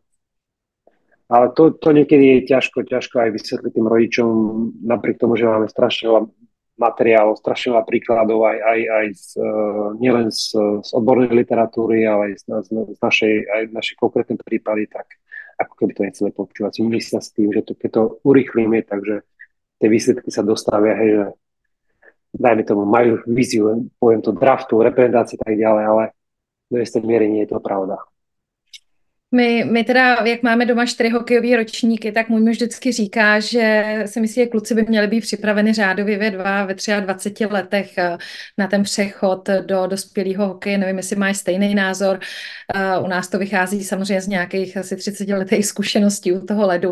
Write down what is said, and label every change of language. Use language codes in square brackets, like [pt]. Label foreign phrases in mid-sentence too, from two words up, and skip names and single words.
[sk] Ale to niekedy je ťažko aj vysvetliť tým rodičom, napriek tomu, že máme strašne veľa materiálov, strašne veľa príkladov aj nielen z odbornej literatúry, ale aj z našej konkrétnej prípady, tak ako keby to nechceli počúvať. Myslia s tým, že keď to urýchlíme, takže tie výsledky sa dostavia, hej, že dajme tomu, majú víziu, poviem to, draftu, reprezentácie a tak ďalej, ale do istej miery nie je to pravda. [cs] My teda, jak máme doma 4 hokejové ročníky, tak můj muž vždycky říká, že si myslí, že kluci by měli být připraveni řádově ve 23 letech na ten přechod do dospělého hokeje. Nevím, jestli máš stejný názor. U nás to vychází samozřejmě z nějakých asi 30 letých zkušeností u toho ledu.